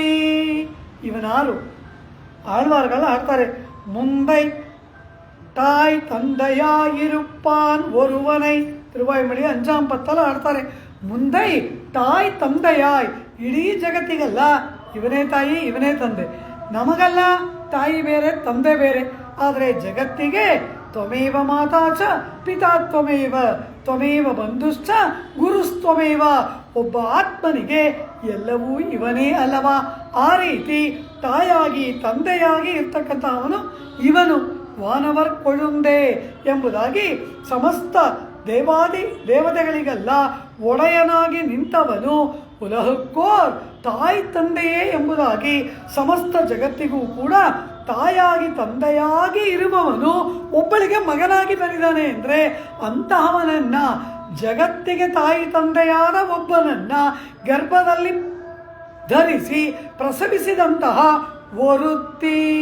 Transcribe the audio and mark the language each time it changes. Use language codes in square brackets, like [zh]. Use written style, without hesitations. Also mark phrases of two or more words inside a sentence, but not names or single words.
[kn] ಇವನಾರು ಆಳ್ವಾರ್ಗಳು ಆಡ್ತಾರೆ, [ta] முந்தை தாய் தந்தையாகிருப்பான் ஒருவனை, [kn] ತಿರುವಾಯ್ಮಳಿ 5ಆம் ಪತ್ತಲ ಆಡ್ತಾರೆ. [ta] முந்தை தாய் தந்தையாய், [kn] ಇಡೀ ಜಗತ್ತಿಗಲ್ಲ ಇವನೇ ತಾಯಿ ಇವನೇ ತಂದೆ, ನಮಗಲ್ಲ ತಾಯಿ ಬೇರೆ ತಂದೆ ಬೇರೆ, ಆದರೆ ಜಗತ್ತಿಗೆ [sa] ತ್ವಮೇವ ಮಾತಾ ಚ ಪಿತಾ ತ್ವಮೇವ ತ್ವಮೇವ ಬಂಧುಶ್ಚ ಗುರುಸ್ತ್ವಮೇವ. [kn] ಒಬ್ಬ ಆತ್ಮನಿಗೆ ಎಲ್ಲವೂ ಇವನೇ ಅಲ್ಲವಾ? ಆ ರೀತಿ ತಾಯಾಗಿ ತಂದೆಯಾಗಿ ಇರ್ತಕ್ಕಂಥವನು ಇವನು. [ta] வானவர் கொழுந்தே [kn] ಎಂಬುದಾಗಿ ಸಮಸ್ತ ದೇವತೆಗಳಿಗೆಲ್ಲ ಒಡೆಯನಾಗಿ ನಿಂತವನು [ta] உலகுக்கோர் தாய் தந்தையே [kn] ಎಂಬುದಾಗಿ ಸಮಸ್ತ ಜಗತ್ತಿಗೂ ಕೂಡ ತಾಯಾಗಿ ತಂದೆಯಾಗಿ ಇರುವವನು ಒಬ್ಬಳಿಗೆ ಮಗನಾಗಿ ಬಂದಿದ್ದಾನೆ ಅಂದರೆ ಅಂತಹವನನ್ನ, ಜಗತ್ತಿಗೆ ತಾಯಿ ತಂದೆಯಾದ ಒಬ್ಬನನ್ನ ಗರ್ಭದಲ್ಲಿ ಧರಿಸಿ ಪ್ರಸವಿಸಿದಂತಹ ಒರುತ್ತಿ.